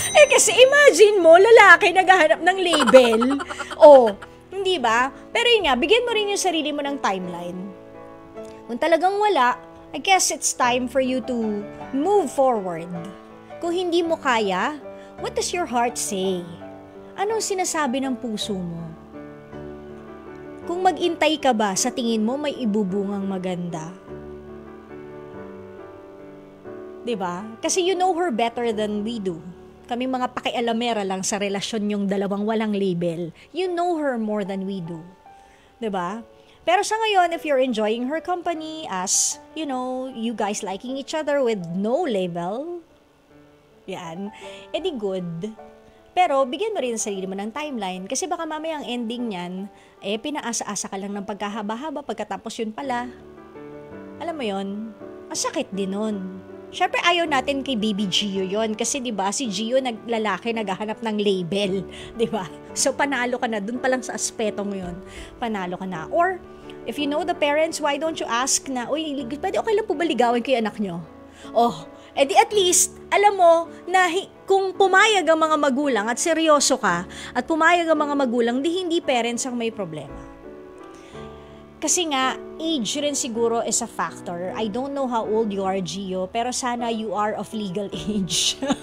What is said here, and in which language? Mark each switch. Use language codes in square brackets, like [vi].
[tl] Kasi imagine mo, lalaki naghahanap ng label. Hindi ba? Pero yun nga, bigyan mo rin yung sarili mo ng timeline. Kung talagang wala, [en] I guess it's time for you to move forward. [tl] Kung hindi mo kaya, [en] what does your heart say? [tl] Anong sinasabi ng puso mo? Kung mag-intay ka ba, sa tingin mo may ibubungang maganda? 'Di ba? [en] Kasi you know her better than we do. [tl] Kami mga pakialamera lang sa relasyon yung dalawang walang label. [en] You know her more than we do. [tl] 'Di ba? Pero sa ngayon, [en] if you're enjoying her company as, you know, you guys liking each other with no label, [tl] yan, edi good. Pero bigyan mo rin ang sarili mo ng timeline kasi baka mamaya ang ending niyan, pinaasa-asa ka lang ng pagkahaba-haba pagkatapos yun pala. Alam mo yun, masakit din nun. Syempre ayaw natin kay Baby Gio yon kasi 'di ba si Gio naglalaki naghahanap ng label, 'di ba? So panalo ka na dun pa lang sa aspetong 'yon. Panalo ka na. [en] Or if you know the parents, why don't you ask na, [tl] "Uy, pwede okay lang po ba ligawin ko 'yung anak nyo?" Oh, edi at least alam mo na kung pumayag ang mga magulang at seryoso ka at pumayag ang mga magulang, di hindi parents ang may problema. Kasi nga, age rin siguro [en] is a factor. I don't know how old you are, Gio, [tl] pero sana [en] you are of legal age.